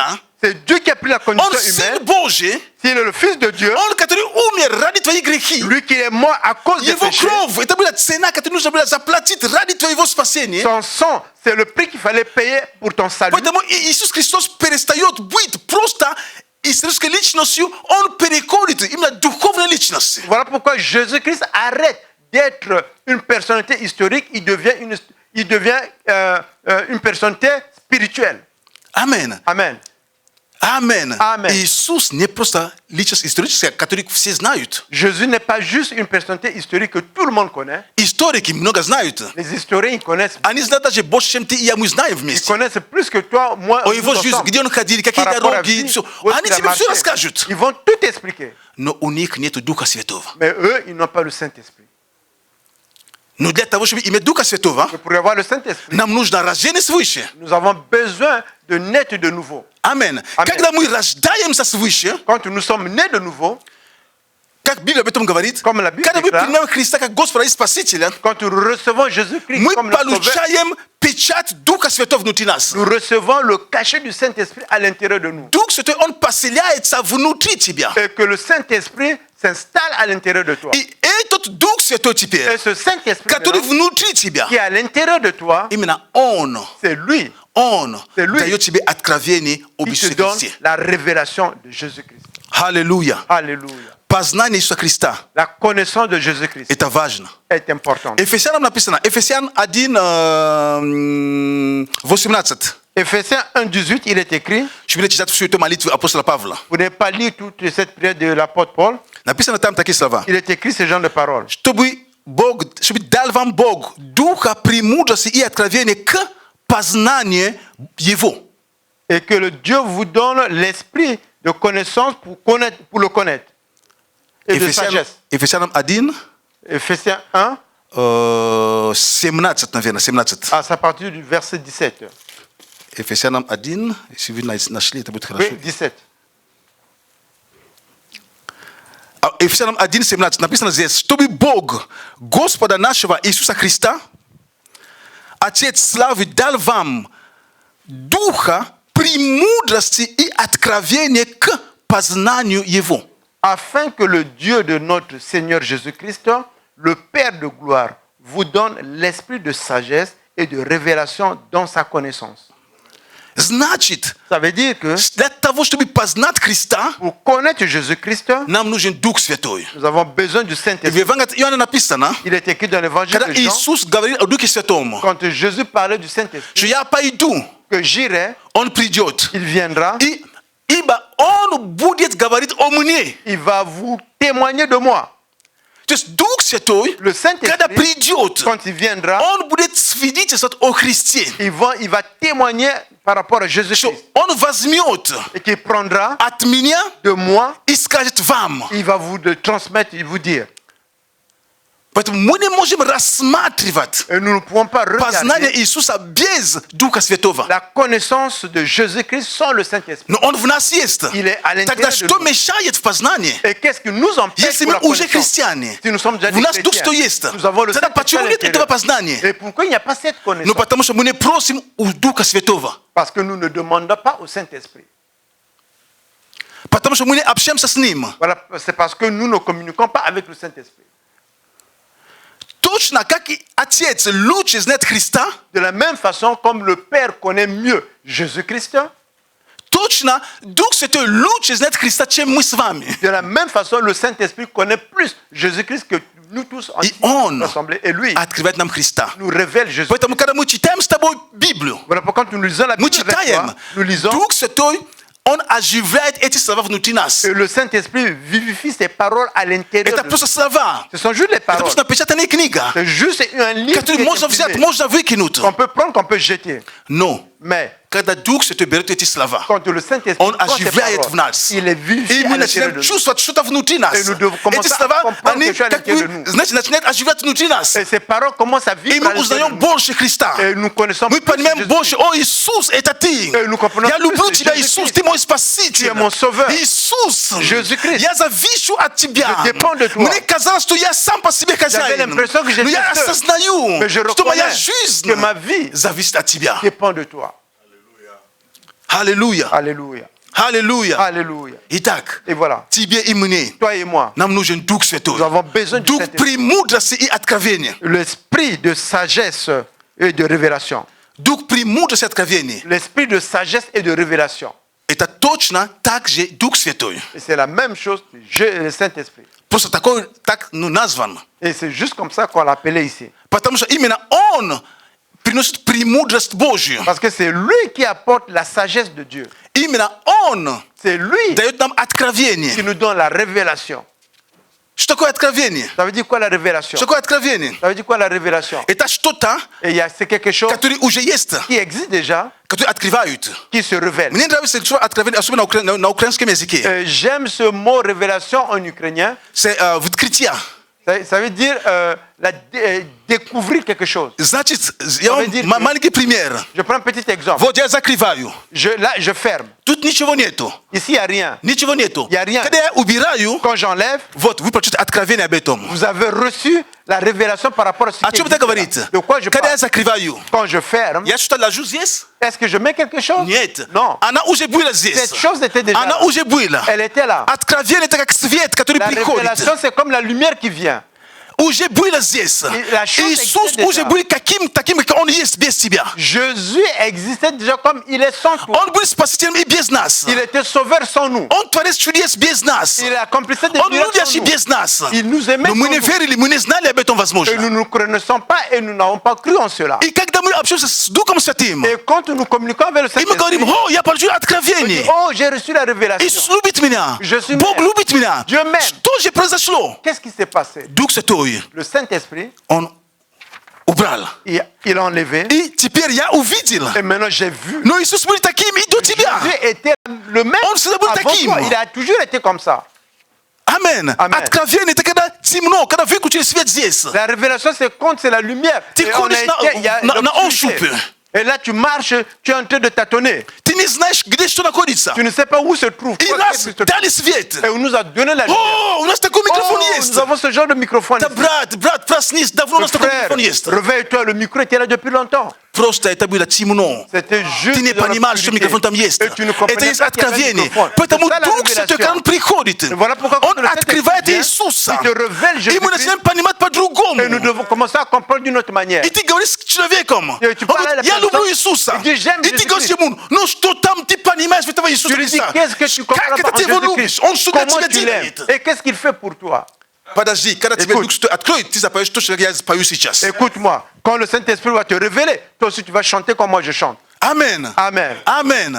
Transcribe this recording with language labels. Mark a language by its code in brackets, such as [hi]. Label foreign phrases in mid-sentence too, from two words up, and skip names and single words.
[fr] C'est Dieu qui a pris la condition humaine. S'il est le Fils de Dieu, lui qui est mort à cause des péchés, son sang, c'est le prix qu'il fallait payer pour ton salut. Voilà pourquoi Jésus-Christ arrête d'être une personnalité historique, il devient une personnalité spirituelle. Amen. Amen. Amen. Amen. [ru] Иисус не просто личность историческая, которую все знают. [fr] Jésus n'est pas juste une personnalité historique que tout le monde connaît. [ru] Историки много знают. [fr] Les historiens, ils connaissent. [ru] Они знают даже больше, чем ты и я, мы знаем [fr] Ils [ru] вместе. [fr] connaissent plus que toi, moi. [ru] О [fr] nous [ru] его жизнь, [fr] ensemble. [ru] где он ходил, какие [fr] Par rapport à [ru] дороги, [fr] vie, [ru] все. [fr] où est-ce [ru] Они [fr] qu'il a [ru] тебе все [fr] marché. [ru] расскажут. [fr] Ils vont tout expliquer. [ru] Но у них нет Духа Святого. [fr] Mais eux, ils n'ont pas le Saint-Esprit. [ru] Но для того, чтобы иметь Духа Святого, [fr] Et pour avoir le Saint-Esprit, [ru] нам нужно рождение свыше. [fr] nous avons besoin de naître de nouveau. [ru] Амен. Амен. Когда мы рождаемся свыше, [fr] Quand nous sommes nés de nouveau, [ru] как Библия об этом говорит, [fr] Comme la Bible [ru] когда мы [fr] déclare, [ru] принимаем Христа как Господа и Спасителя, [fr] quand nous recevons Jésus-Christ [ru] мы [fr] comme notre Sauveur, [ru] получаем печать Духа Святого внутри нас. [fr] nous recevons le cachet du Saint-Esprit à l'intérieur de nous. [ru] Дух Святой, Он поселяется внутри тебя. [fr] Et que le Saint-Esprit s'installe à l'intérieur de toi. [ru] И этот Дух Святой теперь, [fr] Et ce Saint-Esprit [ru] который [fr] maintenant, [ru] внутри тебя, [fr] qui est à l'intérieur de toi, [ru] именно Он, [fr] c'est lui [ru] Он [fr] C'est lui. [ru] дает тебе откровение об [fr] qui te [ru] Иисусе [fr] donne [ru] Христе. [fr] la révélation de Jésus-Christ. [ru] Аллилуйя. [fr] Alléluia. [ru] Познание Иисуса Христа. [fr] La connaissance de Jésus-Christ [ru] Это важно. [fr] est importante. [ru] Ефесянам написано, Ефесян 1:18. [fr] Éphésiens 1,18, il est écrit, [uk] Щоб не читати [ru] всю эту молитву апостола Павла. [fr] vous n'avez pas lu toute cette prière de l'apôtre Paul, [ru] Написано там такие слова. [fr] il est écrit ce genre de paroles. [ru] Чтобы дал вам Бог духа премудрости и откровения к познанию Его. [fr] Et que le Dieu vous donne l'esprit de connaissance pour le connaître. Et de sagesse. [ru] Ефесянам 1, [fr] Éphésiens 1, [ru] 17, наверное, 17. [fr] à partir du verset 17. [ru] Ефесянам 1, если вы нашли, это будет хорошо. [fr] Oui, 17. [ru] Ефесянам 1, 17 написано здесь, чтобы Бог, Господа нашего Иисуса Христа, Отец славы, дал вам духа премудрости и откровения к познанию Его. [fr] Afin que le Dieu de notre Seigneur Jésus-Christ, le Père de gloire, vous donne l'esprit de sagesse et de révélation dans sa connaissance. [ru] Значит, [fr] Ça veut dire que [ru] для того, чтобы познать Христа, [fr] pour connaître Jésus-Christ, [ru] нам нужен Дух Святой. [fr] nous avons besoin du [ru] И в [fr] Saint-Esprit. [ru] Евангелии от Иоанна написано, [fr] Il est écrit dans l'évangile [ru] когда [fr] de Jean, [ru] Иисус говорил о Духе Святом, [fr] quand Jésus parlait du [ru] что [fr] Saint-Esprit, [ru] я пойду, [fr] que j'irai, [ru] Он придет, [fr] il viendra, [ru] ибо Он будет говорить о мне. [fr] il va vous témoigner de moi. [ru] То есть Дух Святой, [fr] Le [ru] когда [fr] Saint-Esprit, [ru] придет, [fr] quand il viendra, [ru] Он будет свидетельствовать о Христе. [fr] il va témoigner par rapport à [ru] Что [fr] Jésus-Christ. [ru] Он возьмет [fr] Et qu'il prendra [ru] от меня [fr] de moi, [ru] и скажет вам. [fr] il va vous le transmettre et vous dire. [ru] Поэтому мы не можем рассматривать [fr] Et nous ne pouvons pas [ru] познание [fr] regarder [ru] Иисуса без Духа Святого. [fr] la connaissance de Jésus-Christ sans le Saint-Esprit. [ru] Но Он в нас есть. [fr] Il est à [ru] Тогда [fr] l'intérieur de [ru] что [fr] nous. [ru] мешает в познании? [fr] Et qu'est-ce qui nous empêche [ru] Если [fr] pour [ru] мы [fr] la [ru] уже [fr] connaissance? [ru] христиане, [fr] Si nous sommes déjà [ru] у [fr] des [ru] нас Дух Святой [fr] chrétiens, [ru] есть, [fr] nous avons le [ru] тогда [fr] Saint-Esprit [ru] почему [fr] à [ru] нет этого [fr] l'intérieur. [ru] познания? [fr] Et pourquoi il n'y a pas cette [ru] Ну [fr] connaissance? [ru] потому что мы не просим у Духа Святого. [fr] Parce que nous ne demandons pas au Saint-Esprit. [ru] Потому что мы не общаемся с Ним. [fr] Voilà, c'est parce que nous ne communiquons pas avec le Saint-Esprit. [ru] Точно как и Отец лучше знает Христа, [fr] De la même façon, comme le Père connaît mieux Jésus-Christ, [ru] точно Дух Святой лучше знает Христа, чем мы с вами. [fr] de la même façon, le Saint-Esprit connaît plus Jésus-Christ que nous tous [ru] И Он [fr] ensemble. Et lui [ru] открывает нам Христа. [fr] nous révèle Jésus. [ru] Поэтому, когда мы читаем с тобой Библию, [fr] Voilà pourquoi quand nous lisons la [ru] мы [fr] Bible avec [ru] читаем, [fr] toi, nous lisons, [ru] Дух Святой, Он оживляет эти слова внутри нас. [fr] et le Saint-Esprit vivifie ces paroles à l'intérieur [ru] Это [fr] de nous. [ru] просто слова. [fr] Ce sont juste les [ru] Это [fr] paroles. [ru] просто напечатанная книга, [fr] C'est juste un livre qui [ru] которую [fr] est [ru] можно взять, [fr] imprimé, [ru] можно выкинуть. [fr] qu'on peut prendre, qu'on peut jeter. [ru] Но [fr] Mais [ru] когда Дух Святой берет эти слова, [fr] quand le Saint-Esprit [ru] Он [fr] prend ces [ru] оживляет [fr] paroles, [ru] в нас. [fr] il est [ru] И [fr] vivifié [ru] мы [fr] à l'intérieur [ru] начинаем [fr] de nous. [ru] чувствовать что-то внутри нас. [fr] Et nous devons commencer [ru] Эти [fr] à [ru] слова, [fr] comprendre [ru] они, [fr] quelque chose à [ru] как [fr] l'intérieur de [ru] бы, [fr] nous. [ru] знаете, начинают оживлять внутри нас. [fr] Et ces paroles commencent à [ru] И [fr] vivre [ru] мы [fr] à l'intérieur de [ru] узнаем [fr] nous. [ru] больше Христа. [fr] Et nous connaissons [ru] Мы [fr] plus [ru] понимаем [fr] Jésus. [ru] больше, о, Иисус, это Ты. [fr] Et nous comprenons [ru] Я [fr] plus [ru] люблю [fr] de [ru] Тебя, [fr] Jésus-Christ. [ru] Иисус, Ты мой [fr] Tu [ru] Спаситель. [fr] es mon sauveur. [ru] Иисус, [fr] Jésus-Christ. [ru] я завишу от Тебя. [fr] Je dépends de toi. [ru] Мне казалось, что я сам по себе [fr] J'avais [ru] хозяин. [fr] l'impression que j'étais [ru] Но я [fr] seul. [ru] осознаю, [fr] Mais je [ru] что моя [fr] reconnais [ru] жизнь [fr] que ma vie [ru] зависит от Тебя. [fr] dépend de toi. [ru] Аллилуйя. [fr] Alléluia. [ru] Аллилуйя. [fr] Alléluia. [ru] Итак, [fr] Et voilà, [ru] тебе и мне [fr] toi et moi, [ru] нам нужен Дух Святой. [fr] nous avons besoin du [ru] Дух [fr] Saint-Esprit. [ru] премудрости и откровения. [fr] L'esprit de sagesse et de révélation. [ru] Дух премудрости и откровения. [fr] L'esprit de sagesse et de révélation. [ru] Это точно так же Дух Святой. [fr] Et c'est la même chose que le Saint-Esprit. [ru] Просто так назван. [fr] Et c'est juste comme ça qu'on l'appelait ici. [ru] Потому что именно Он приносит премудрость Божью. [fr] Parce que c'est lui qui apporte la sagesse de Dieu. [ru] Именно Он [fr] C'est lui [ru] дает нам откровение. [fr] qui nous donne la révélation. [ru] Что такое откровение? [fr] Ça veut dire quoi la révélation? [ru] Что такое откровение? [fr] Ça veut dire quoi la révélation? [ru] Это что-то, [fr] Et c'est quelque chose [ru] которое уже есть, [fr] qui existe déjà, [ru] которое открывают. [fr] qui se révèle. [ru] Мне нравится слово откровение, особенно на украинском языке. [fr] J'aime ce mot révélation en ukrainien. C'est открытие. Ça veut dire découvrir quelque chose. [ru] Значит, я вам маленький пример. [fr] Je prends un petit exemple. [ru] Вот я закрываю. [fr] Là, je ferme. [ru] Тут ничего нету. [fr] Ici, il n'y a rien. [ru] Ничего нету. [fr] Il y a rien. [ru] Когда я убираю, [fr] Quand j'enlève, [ru] вот вы получите откровение об этом. [fr] vous avez reçu la révélation par rapport à ce [ru] О [fr] qui [ru] чем это [fr] existe là. [ru] говорит? [fr] De quoi je [ru] Когда я [fr] parle? [ru] закрываю, [fr] Quand je ferme, [ru] я что-то ложу здесь? [fr] est-ce que je mets quelque chose? [ru] Нет. [fr] Non. [ru] Она уже была здесь. [fr] Cette chose était déjà [ru] Она [fr] là. [ru] уже была. [fr] Elle était là. [ru] Откровение это как свет, который [fr] La [ru] приходит. [fr] révélation, c'est comme la lumière qui vient. [ru] Уже было здесь. [fr] la chose [ru] Иисус [fr] existait [ru] уже [fr] déjà. [ru] был таким, как Он есть без тебя. [fr] Jésus existait déjà comme il est sans toi. [ru] Он был спасителем и без нас. [fr] Il était sauveur sans nous. [ru] Он творец чудес без нас. [fr] Il accomplissait des [ru] Он [fr] miracles sans [ru] любящий [fr] nous. [ru] без нас. [fr] Il nous aimait [ru] Но мы [fr] sans [ru] не [fr] nous. [ru] верили, мы не знали об этом [fr] Et [ru] возможно. [fr] nous ne connaissons pas et nous n'avons pas cru en cela. [ru] И когда мы общаемся с Духом Святым, и [fr] Et quand nous communiquons avec le [ru] мы [fr] Saint-Esprit, [ru] говорим, о, я получил [fr] on dit, [ru] откровение. [fr] oh, j'ai reçu la révélation. [ru] Иисус любит меня. [fr] Je suis [ru] Бог [fr] mère. [ru] любит меня. [fr] Dieu m'aime. [ru] Что же произошло? [fr] Qu'est-ce qui s'est passé? [ru] Дух Святой, [fr] Le Saint-Esprit, [ru] Он убрал. [fr] il a enlevé. [ru] И теперь я увидел. [fr] Et maintenant, j'ai vu. [ru] Но Иисус был таким и до тебя. [fr] Jésus était le même [ru] Он всегда был [fr] avant [ru] таким. [fr] toi. Il a toujours été comme ça. [ru] Амен. Амен. Откровение это когда темно, когда выключили свет здесь. [fr] La révélation, c'est quand c'est la lumière. [ru] Ты [fr] Et on a [ru] ходишь [fr] été- il y a [ru] на [fr] l'obscurité. [ru] ощупь. [fr] Et là, tu marches, tu es en train de tâtonner. [ru] Ты не знаешь, где что находится. [fr] Tu ne sais pas où se trouve. [ru] И [fr] quoi, [ru] раз [fr] qu'est-ce qui se trouve. [ru] дали свет. [fr] Et on nous a donné la lumière. [ru] О, у нас такой микрофон [fr] Oh, [ru] есть. [fr] nous avons ce genre de microphone. [ru] Да, [fr] ici. [ru] брат, проснись, давно у нас такой [fr] Frère, [ru] микрофон есть. [fr] réveille-toi, le micro était là depuis longtemps. [ru] Просто это было темно. [fr] C'était juste [ru] Ты не [fr] dans [ru] понимаешь, что [fr] l'obscurité. [ru] микрофон там есть. [fr] Et tu ne comprenais [ru] Это есть [fr] pas qu'il y avait un [ru] откровение. [fr] microphone. [ru] Поэтому [fr] C'est ça, la [ru] Дух Святой, когда Он [fr] révélation. [ru] приходит, [fr] Et voilà pourquoi quand [ru] Он [fr] le Saint-Esprit [ru] открывает [fr] vient, [ru] Иисуса. [fr] il te révèle [ru] И мы [fr] Jésus-Christ. [ru] начинаем понимать по-другому. [fr] Et nous devons commencer à comprendre d'une autre manière. [ru] И ты говоришь с человеком, [fr] Et tu [ru] он [fr] parles à la [ru] говорит, я [fr] personne, [ru] люблю Иисуса. и ты [fr] j'aime [ru] И ты [fr] Jésus-Christ. [ru] говоришь ему, ну что там ты понимаешь в этого Иисуса [fr] Tu lui dis [ru] Христа? [fr] qu'est-ce que tu comprends [ru] Как [fr] par [ru] это ты его [fr] Jésus-Christ? [ru] любишь? Он что для [fr] Comment [ru] тебя [fr] tu l'aimes? [ru] делает? [fr] Et qu'est-ce qu'il fait pour toi? [ru] Подожди, когда тебе [fr] Écoute. [ru] Дух Святой откроет, ты запоешь то, что я спою сейчас. [fr] Écoute-moi, quand le Saint-Esprit va te révéler, toi aussi tu vas chanter comme moi je chante. [ru] Амен. [fr] Amen. [ru] Амен.